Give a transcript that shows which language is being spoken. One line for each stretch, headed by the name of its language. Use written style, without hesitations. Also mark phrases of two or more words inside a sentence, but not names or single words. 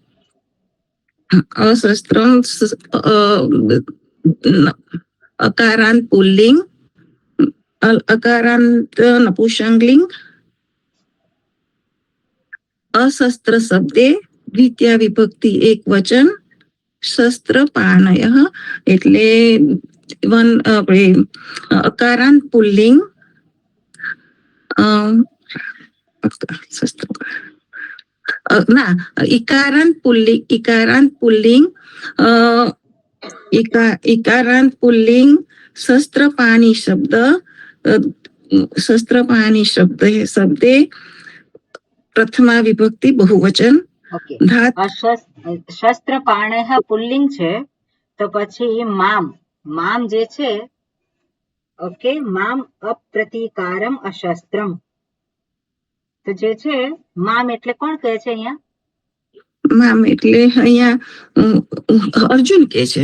Sanskrit: अकारांत पुल्लिंग अकारांत नपुंसकलिंग अशस्त्र शब्दे द्वितीय विभक्ति एक वचन शस्त्र पाणयः એટલે
Gujarati: અકારાંત પુલ્લિંગ
Sanskrit: इकारांत पुल्लिंग शस्त्रपाणि शब्दे प्रथमा विभक्ति बहुवचन
English: ઓકે धात
Sanskrit: शस्त्र पाणः
Gujarati: પુલ્લિંગ છે તો પછી મામ જે છે ઓકે
Sanskrit: माम अप्रतिकारम अशस्त्रम
Gujarati: તો જે છે મામ એટલે કોણ કહે છે અહીંયા મામ એટલે અહીંયા અર્જુન કે છે